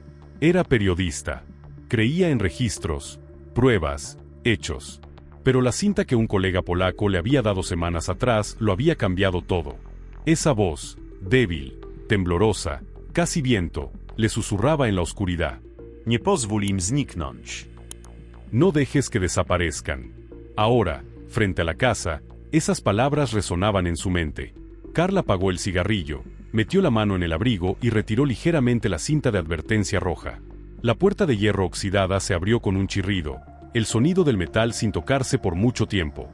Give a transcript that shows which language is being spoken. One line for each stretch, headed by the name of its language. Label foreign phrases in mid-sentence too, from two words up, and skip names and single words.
Spanish: Era periodista. Creía en registros, pruebas, hechos. Pero la cinta que un colega polaco le había dado semanas atrás lo había cambiado todo. Esa voz, débil, temblorosa, casi viento, le susurraba en la oscuridad.
Polish: Nie pozwól im zniknąć.
Spanish: No dejes que desaparezcan. Ahora, frente a la casa, esas palabras resonaban en su mente. Karl apagó el cigarrillo, metió la mano en el abrigo y retiró ligeramente la cinta de advertencia roja. La puerta de hierro oxidada se abrió con un chirrido, el sonido del metal sin tocarse por mucho tiempo.